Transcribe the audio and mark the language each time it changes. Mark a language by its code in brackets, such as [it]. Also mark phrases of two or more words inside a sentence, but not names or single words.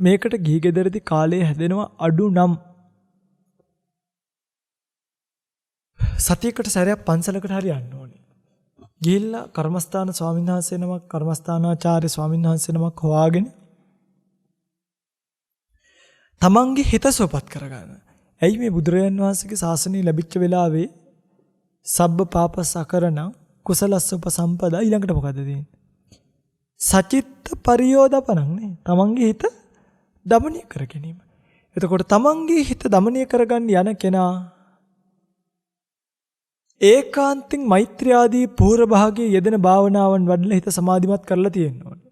[si] මේකට ගිහි ගෙදරදී කාලය හැදෙනවා අඩු නම් සතියකට සැරයක් පන්සලකට හරි යන්න ඕනේ. ගිහිල්ලා කර්මස්ථාන ස්වාමීන් වහන්සේ නමක් කර්මස්ථානාචාර්ය ස්වාමීන් වහන්සේ නමක් හොයාගෙන තමන්ගේ හිත සුවපත් කරගන්න. ඇයි මේ බුදුරජාන් වහන්සේගේ ශාසනය ලැබිච්ච වෙලාවේ [pi] සබ්බ පාපස් අකරණ කුසලස්ස උපසම්පදා [si] ඊළඟට මොකද තියෙන්නේ? [pi] සචිත්ත පරියෝදපණං [si] නේ. තමන්ගේ හිත දමනය කර ගැනීම. එතකොට තමන්ගේ හිත දමනය කරගන්න යන කෙනා ඒකාන්තෙන් මෛත්‍රී ආදී පූර්ව භාගයේ යෙදෙන භාවනාවන් වඩලා හිත සමාධිමත් කරලා තියෙන්න ඕනේ.